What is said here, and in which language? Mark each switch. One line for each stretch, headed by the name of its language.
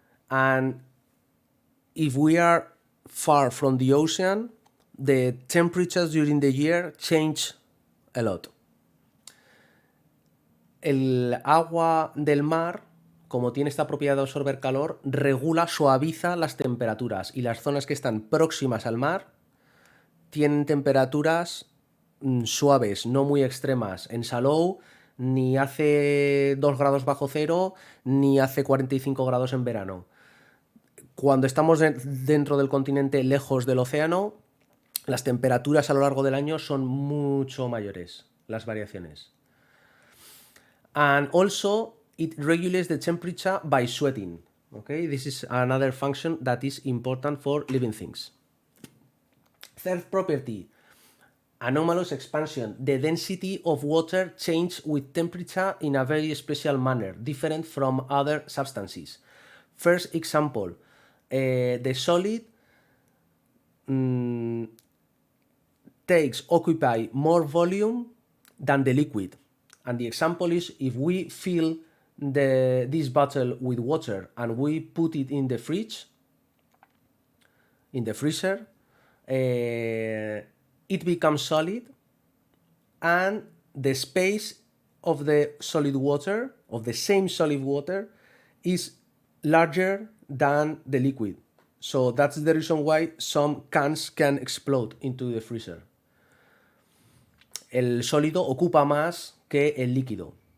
English: And if we are far from the ocean, the temperatures during the year change a lot.
Spanish: El agua del mar, como tiene esta propiedad de absorber calor, regula, suaviza las temperaturas, y las zonas que están próximas al mar tienen temperaturas suaves, no muy extremas. En Salou ni hace 2 grados bajo cero, ni hace 45 grados en verano. Cuando estamos dentro del continente, lejos del océano, las temperaturas a lo largo del año son mucho mayores, las variaciones.
English: And also, it regulates the temperature by sweating. Okay, this is another function that is important for living things. Third property, anomalous expansion. The density of water changes with temperature in a very special manner, different from other substances. First example, the solid occupy more volume than the liquid. And the example is, if we fill this bottle with water and we put it in the fridge, in the freezer, it becomes solid, and the space of the solid water, of the same solid water, is larger than the liquid. So that's the reason why some cans can explode into the freezer.
Spanish: El sólido ocupa más que el líquido.